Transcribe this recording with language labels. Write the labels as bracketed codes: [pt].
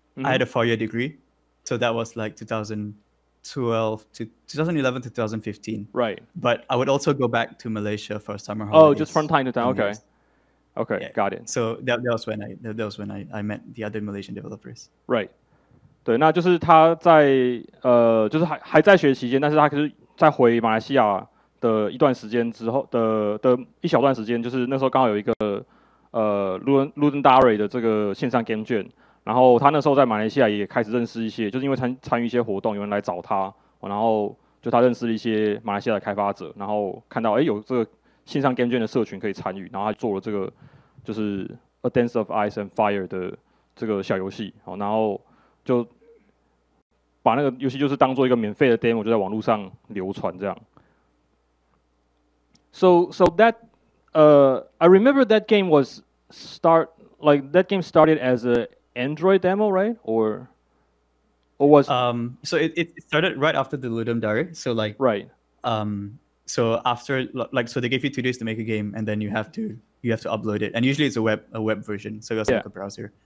[en] I had a 4-year degree, so that was like 2012 to 2011 to 2015. Right. But I would also go back to Malaysia for summer holidays. Oh, just from time to time. Okay. Okay, Yeah. got it. So that was when I met the other Malaysian developers. Right. [zh] 对，那就是他在就是还在学期间，但是他可是在回马来西亚的一段时间之后的一小段时间，就是那时候刚好有一个 Ludendare 的这个线上 game 卷，然后他那时候在马来西亚也开始认识一些，就是因为参与一些活动，有人来找他，然后就他认识了一些马来西亚的开发者，然后看到有这个线上 game 卷的社群可以参与，然后他做了这个就是 A Dance of Ice and Fire 的这个小游戏，然后就把那个游戏就是当做一个免费的 demo， 就在网络上流传这样。 [en] So that I remember that game was that game started as a Android demo, right? Or was so it started right after the Ludum Dare. So like right. So after so they gave you 2 days to make a game, and then you have to upload it, and usually it's a web version, so it's like a browser.